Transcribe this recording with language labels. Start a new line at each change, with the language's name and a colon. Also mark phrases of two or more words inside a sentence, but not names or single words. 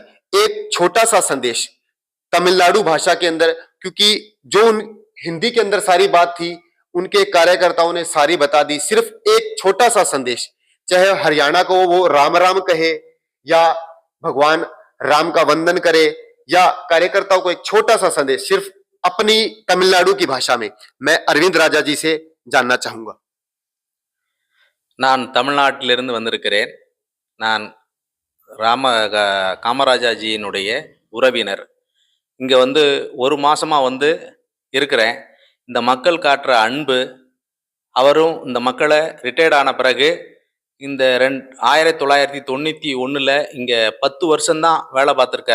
Hindi: एक छोटा सा संदेश तमिलनाडु भाषा के अंदर, क्योंकि जो हिंदी के अंदर सारी बात थी उनके कार्यकर्ताओं ने सारी बता दी। सिर्फ एक छोटा सा संदेश, चाहे हरियाणा को वो राम राम कहे या भगवान राम का वंदन करे, या कार्यकर्ताओं को एक छोटा सा संदेश सिर्फ अपनी तमिलनाडु की भाषा में मैं अरविंद राजा जी से जानना चाहूंगा।
Tamil: நான் தமிழ்நாட்டிலிருந்து வந்திருக்கிறேன். நான் காமராஜாஜியினுடைய உறவினர். இங்கே வந்து ஒரு மாதமாக வந்து இருக்கிறேன். இந்த மக்கள் காட்டுற அன்பு, அவரும் இந்த மக்களை ரிட்டையர்ட் ஆன பிறகு இந்த 1991 இங்கே 10 வருஷம்தான் வேலை பார்த்துருக்காரு.